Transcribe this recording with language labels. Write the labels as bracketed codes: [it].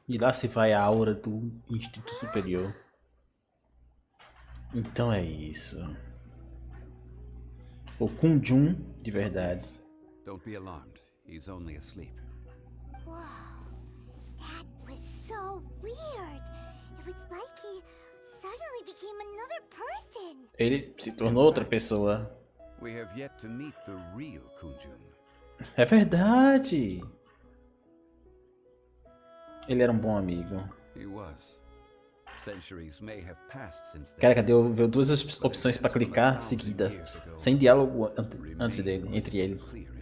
[pt] E lá se vai a aura do instinto superior. Então é isso. O Kunjun de verdade. [en] Don't be alarmed. He's only asleep. Wow, that was so weird. It was like he suddenly became another person. [pt] Ele se tornou outra pessoa. [en] We have yet to meet the real Kunjun. [pt] É verdade. Ele era um bom amigo. [en] He was. Centuries may have passed since then. [pt] Cara, cadê? Veio duas opções pra clicar seguidas, sem diálogo antes dele, entre eles.